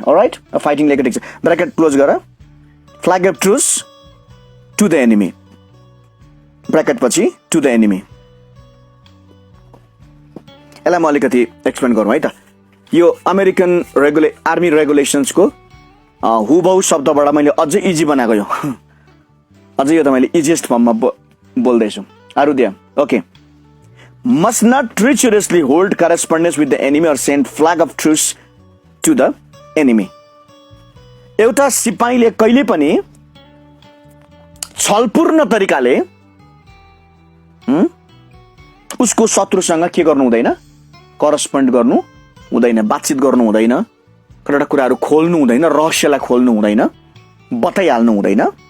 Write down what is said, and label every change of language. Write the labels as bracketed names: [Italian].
[Nepali] All right, fighting लेखेको छ, bracket close गर, [English] flag of truce to the enemy, [Nepali] bracket पछि [English] To the enemy. [Nepali] यसलाई म अलिकति एक्सप्लेन गरौँ है त। यो अमेरिकन आर्मी रेगुलेसन्सको हुबहु शब्दबाट मैले अझै इजी बनाएको यो, अझै यो त मैले इजिएस्ट फर्ममा बोल्दैछु। आरु दिया, okay. [English] Must not treacherously hold correspondence with the enemy or send flag of truce to the enemy. [Nepali] एउटा सिपाहीले कहिले पनि छलपूर्ण तरिकाले उसको शत्रुसँग के गर्नु हुँदैन, करेस्पोन्ड गर्नु हुँदैन, बातचित गर्नु हुँदैन, कतिवटा कुराहरू खोल्नु हुँदैन, रहस्यलाई खोल्नु हुँदैन, बताइहाल्नु हुँदैन।